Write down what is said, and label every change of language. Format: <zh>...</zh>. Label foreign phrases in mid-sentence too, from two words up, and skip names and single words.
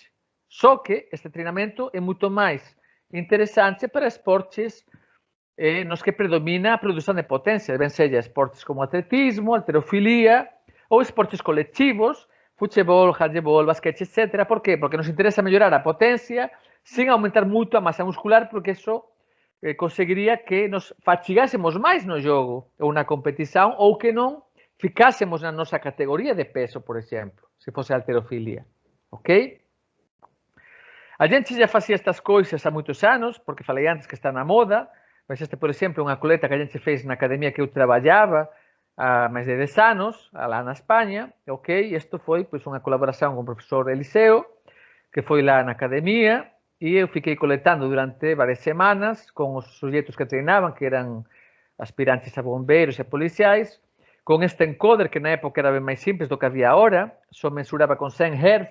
<gl>Só que este treinamento é moito máis interesante para esportes nos que predomina a produción de potencia, ben sella esportes como atletismo, halterofilia ou esportes colectivos, futebol, handebol, basquete, etc. Por qué? Porque nos interesa mellorar a potencia sin aumentar moito a masa muscular, porque iso conseguiría que nos fatigásemos máis no jogo ou na competición, ou que non ficásemos na nosa categoría de peso, por exemplo, se fose halterofilia. Ok?</gl> <pt>A gente já</pt> <gl>facía estas coisas há moitos anos, porque falei antes que está na moda, mas este, por exemplo, unha coleta que a gente fez na academia que eu traballaba há máis de 10 anos, lá na España, ok? Isto foi pois, unha colaboración con o profesor Eliseo, que foi lá na academia, e</gl> <pt>eu fiquei coletando</pt> <gl>durante varias semanas con os sujetos que treinaban, que eran aspirantes a bombeiros e policiais, con este encoder que na época era ben máis simples do que había ahora, só mensuraba con 100 Hz.</gl>